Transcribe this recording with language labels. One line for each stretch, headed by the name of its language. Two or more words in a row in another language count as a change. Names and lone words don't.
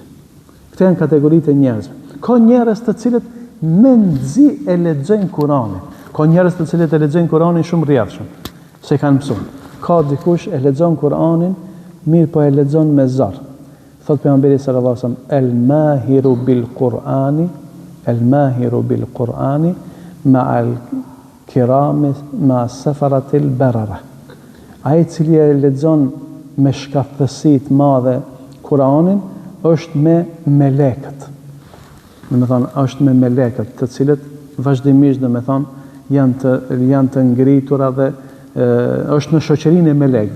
Albanian: Këto janë kategoritë e njerëzve. Ka njerëz të cilët me nxi e lexojnë Kur'anin. Ka njerëz të cilët e lexojnë Kur'anin shumë rrjedhshëm, se kanë mësuar. Ka dikush e lexon Kur'anin, mirë po e lexon me zor. Thot pejgamberi
Arabic: صلى الله عليه وسلم، الماهر بالقرآن مع الكرام ما السفرة البررة.
Albanian: Ai i cili e lexon me shkathësi të madhe Kur'anin është me melekët. Është me melekët, të cilët vazhdimisht janë të ngritura dhe është në shoqërinë e melekëve.